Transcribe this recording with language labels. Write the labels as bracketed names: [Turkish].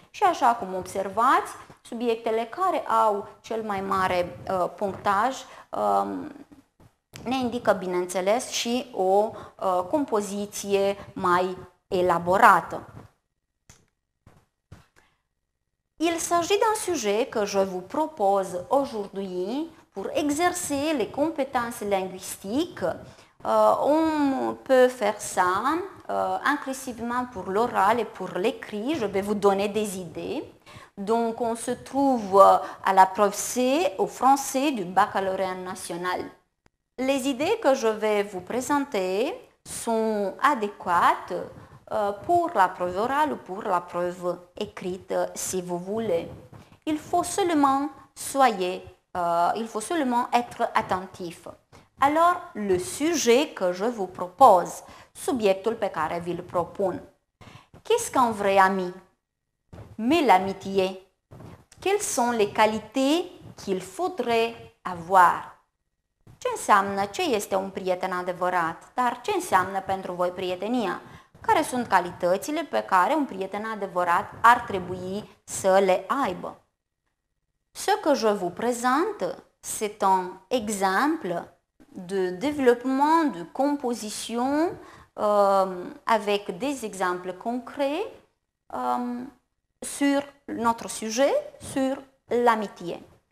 [Romanian] Și așa cum observați, subiectele care au cel mai mare punctaj ne indică, bineînțeles, și o compoziție mai elaborată. [French] Il s'agit d'un sujet que je vous propose aujourd'hui pour exercer les compétences linguistiques. On peut faire ça inclusivement pour l'oral et pour l'écrit. Je vais vous donner des idées. Donc, on se trouve à la preuve C au français du baccalauréat national. Les idées que je vais vous présenter sont adéquates pour la preuve orale ou pour la preuve écrite, si vous voulez. Il faut seulement être attentif. Alors, le sujet que je vous propose, [Romanian] subiectul pe care vi-l propun. [French] Qu'est-ce qu'un vrai ami? Mais l'amitié, quelles sont les qualités qu'il faudrait avoir? [Romanian] Ce este un prieten adevărat? Dar ce înseamnă pentru voi prietenia? Care sunt calitățile pe care un prieten adevărat ar trebui să le aibă? [French] Ce que je vous présente, c'est un exemple de développement de composition avec des exemples concrets sur notre sujet, sur l'amitié.